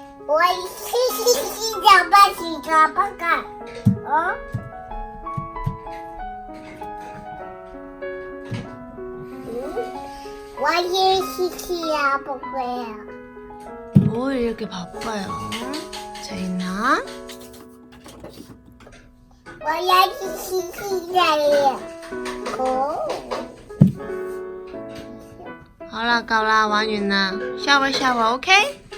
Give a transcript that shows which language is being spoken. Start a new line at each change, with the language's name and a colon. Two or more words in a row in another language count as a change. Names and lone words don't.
Chinese: 我洗澡吧，洗澡吧看。哦。我也洗不会啊。
Korean: 뭘 이렇게 바빠요? 제인아?
Chinese: 我要去洗澡了。哦。好了，够啦，玩完啦，
English: shower shower，OK？